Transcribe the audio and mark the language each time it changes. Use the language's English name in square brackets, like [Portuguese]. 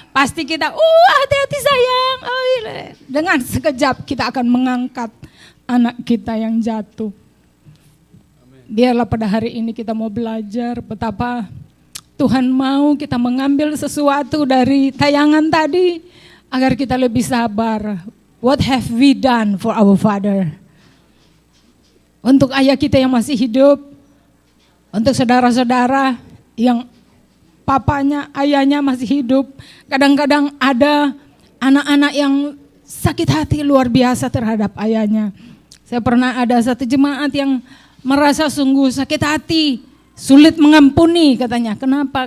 [Indonesian] Pasti kita, hati-hati sayang. Oh, iya. Dengan sekejap kita akan mengangkat anak kita yang jatuh. Biarlah pada hari ini kita mau belajar betapa Tuhan mau kita mengambil sesuatu dari tayangan tadi agar kita lebih sabar. [English] What have we done for our Father? [Indonesian] Untuk ayah kita yang masih hidup, untuk saudara-saudara yang papanya, ayahnya masih hidup. Kadang-kadang ada anak-anak yang sakit hati luar biasa terhadap ayahnya. Saya pernah ada satu jemaat yang merasa sungguh sakit hati, sulit mengampuni katanya. Kenapa?